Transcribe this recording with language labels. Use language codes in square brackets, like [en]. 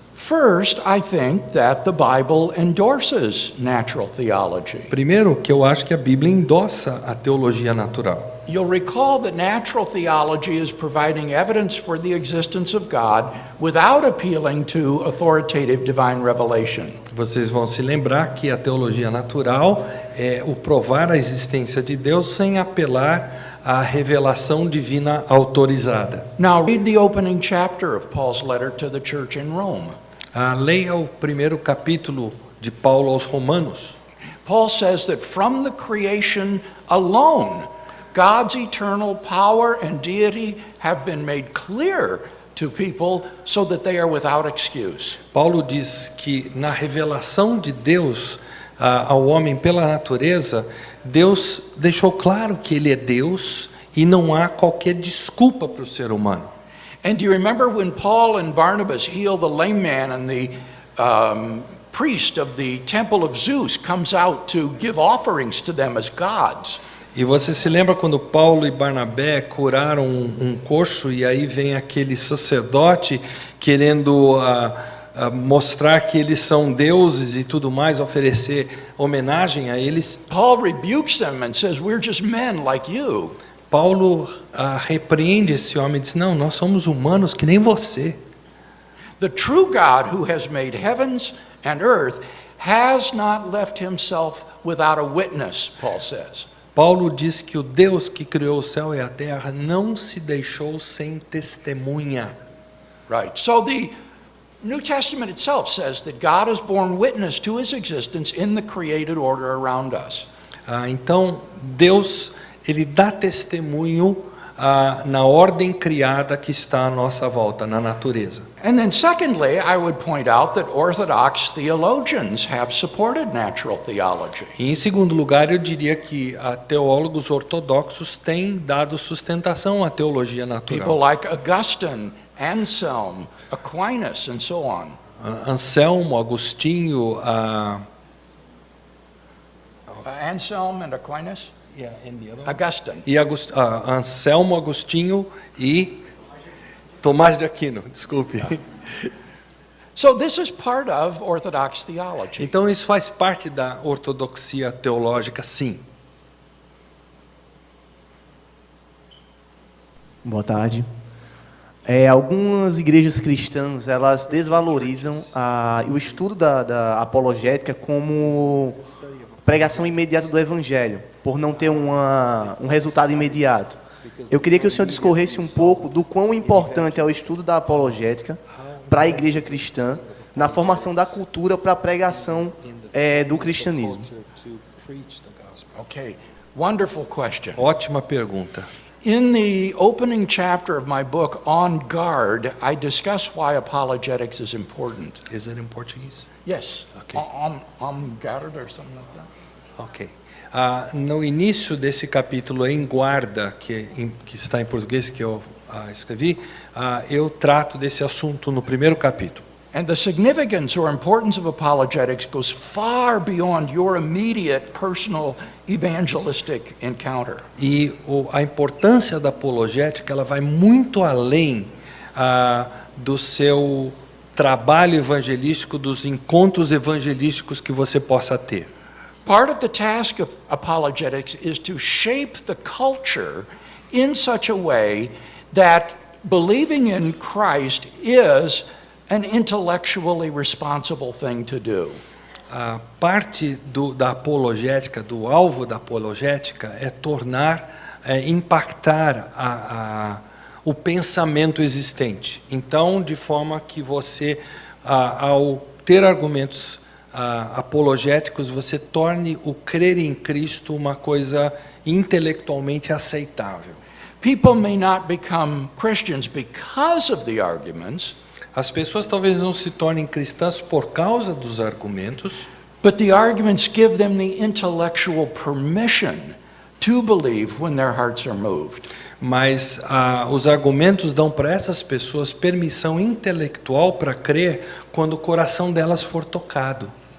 [en] First, I think that the Bible endorses natural theology. [pt] Primeiro, que eu acho que a Bíblia endossa a teologia natural. [en] You'll recall that natural theology is providing evidence for the existence of God without appealing to authoritative divine revelation. [pt] Vocês vão se lembrar que a teologia natural é o provar a existência de Deus sem apelar à revelação divina autorizada. [en] Now read the opening chapter of Paul's letter to the church in Rome. [pt] Leia o primeiro capítulo de Paulo aos Romanos. [en] Paul says that from the creation alone, God's eternal power and deity have been made clear to people so that they are without excuse. [pt] Paulo diz que na revelação de Deus ao homem pela natureza, Deus deixou claro que ele é Deus e não há qualquer desculpa para o ser humano. [en] And do you remember when Paul and Barnabas heal the lame man and the priest of the temple of Zeus comes out to give offerings to them as gods? [pt] E você se lembra quando Paulo e Barnabé curaram um coxo e aí vem aquele sacerdote querendo mostrar que eles são deuses e tudo mais, oferecer homenagem a eles? [en] Paul rebukes them and says, "We're just men like you." [pt] Paulo repreende esse homem e diz: não, nós somos humanos que nem você. [en] The true God who has made heavens and earth has not left himself without a witness, Paul says. [pt] Paulo diz que o Deus que criou o céu e a terra não se deixou sem testemunha. [en] Right. So the New Testament itself says that God has borne witness to his existence in the created order around us. [pt] Então, Deus, ele dá testemunho na ordem criada que está à nossa volta, na natureza. [en] And then secondly, I would point out that Orthodox theologians have supported natural theology. [pt] E em segundo lugar, eu diria que teólogos ortodoxos têm dado sustentação à teologia natural. [en] People like Augustine, Anselm, Aquinas, and so on. [pt] Anselmo, Agostinho, [en] Anselm and Aquinas? Augustine. [pt] E Anselmo, Agostinho e Tomás de Aquino, desculpe. [en] So this is part of Orthodox theology. [pt] Então isso faz parte da ortodoxia teológica, sim. Boa tarde. Algumas igrejas cristãs, elas desvalorizam o estudo da apologética como pregação imediata do evangelho, por não ter um resultado imediato. Eu queria que o senhor discorresse um pouco do quão importante é o estudo da apologética para a igreja cristã, na formação da cultura para a pregação do cristianismo. [en] Okay, wonderful question. [pt] Ótima pergunta. [en] In the opening chapter of my book, On Guard, I discuss why apologetics is important. Is it in Portuguese? Yes. Okay. On Guard or something like that. Ok. [pt] No início desse capítulo, em guarda, que está em português, que eu escrevi, eu trato desse assunto no primeiro capítulo. [en] And the significance or importance of apologetics goes far beyond your immediate personal evangelistic encounter. [pt] E a importância da apologética, ela vai muito além do seu trabalho evangelístico, dos encontros evangelísticos que você possa ter. [en] Part of the task of apologetics is to shape the culture in such a way that believing in Christ is an intellectually responsible thing to do. [pt] A parte da apologética, do alvo da apologética, é tornar, impactar o pensamento existente. Então, de forma que você, ao ter argumentos apologéticos, você torne o crer em Cristo uma coisa intelectualmente aceitável. [en] People may not become Christians because of the arguments. [pt] As pessoas talvez não se tornem cristãs por causa dos argumentos, [en] but the arguments give them the intellectual permission to believe when their hearts are moved. [pt] mas os argumentos dão para essas pessoas permissão intelectual para crer quando o coração delas for tocado.